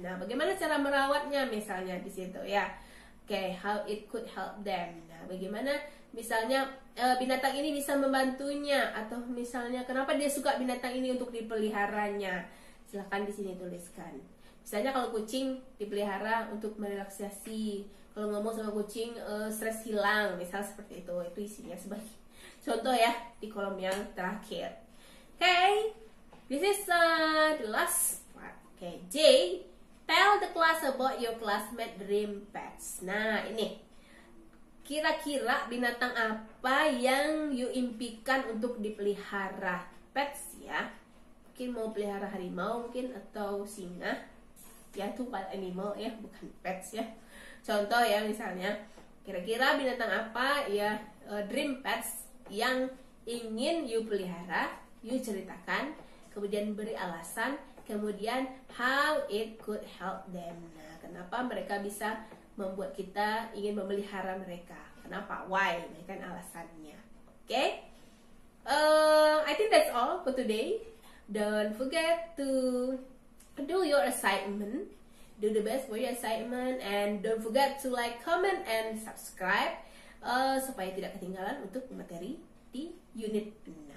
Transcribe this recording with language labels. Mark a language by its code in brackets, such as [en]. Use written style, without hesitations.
[id] Nah, bagaimana cara merawatnya misalnya di situ ya. [en] Oke, how it could help them. [id] Nah, bagaimana misalnya binatang ini bisa membantunya, atau misalnya kenapa dia suka binatang ini untuk dipeliharanya. Silahkan di sini tuliskan. Misalnya kalau kucing dipelihara untuk merelaksasi, kalau ngomong sama kucing stres hilang, misal seperti itu isinya sebagai contoh ya di kolom yang terakhir. [en] Okay, this is the last part. Okay, J, tell the class about your classmate dream pets. [id] Nah ini, kira-kira binatang apa yang you impikan untuk dipelihara? Pets ya, mungkin mau pelihara harimau mungkin, atau singa. Ya itu wild animal ya, bukan pets ya. Contoh ya, misalnya kira-kira binatang apa ya, dream pets yang ingin you pelihara, you ceritakan, kemudian beri alasan, kemudian [en] how it could help them. [id] Nah, kenapa mereka bisa membuat kita ingin memelihara mereka, kenapa, why, kan alasannya. [en] Okay, I think that's all for today. Don't forget to do your assignment, do the best for your assignment, and don't forget to like, comment, and subscribe [id] supaya tidak ketinggalan untuk materi di unit 6.